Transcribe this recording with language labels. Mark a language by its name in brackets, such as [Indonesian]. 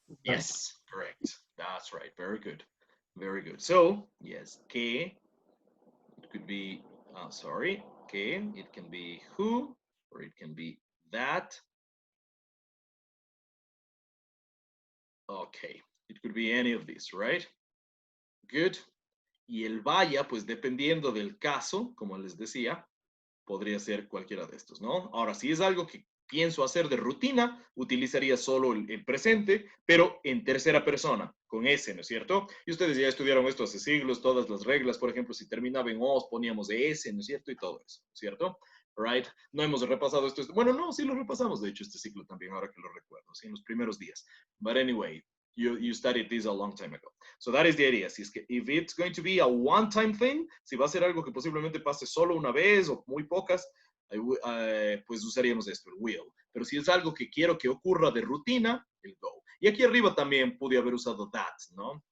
[English] Yes, correct. That's right. Very good. Very good. So, yes, que, it could be, sorry, que, it can be who, or it can be that. Okay, it could be any of these, right? Good. [Spanish] Y el vaya, pues dependiendo del caso, como les decía, podría ser cualquiera de estos, ¿no? Ahora, si es algo que pienso hacer de rutina, utilizaría solo el presente, pero en tercera persona, con S, ¿no es cierto? Y ustedes ya estudiaron esto hace siglos, todas las reglas, por ejemplo, si terminaba en os, poníamos de S, ¿no es cierto? Y todo eso, ¿cierto? [English] Right? [Spanish] No hemos repasado esto. Bueno, no, sí lo repasamos, de hecho, este ciclo también, ahora que lo recuerdo, ¿sí? En los primeros días. [English] But anyway, you studied this a long time ago. So that is the idea. [Spanish] Si es que, [English] if it's going to be a one-time thing, [Spanish] si va a ser algo que posiblemente pase solo una vez o muy pocas, pues usaríamos esto, el will. Pero si es algo que quiero que ocurra de rutina, el go. Y aquí arriba también pude haber usado that, ¿no?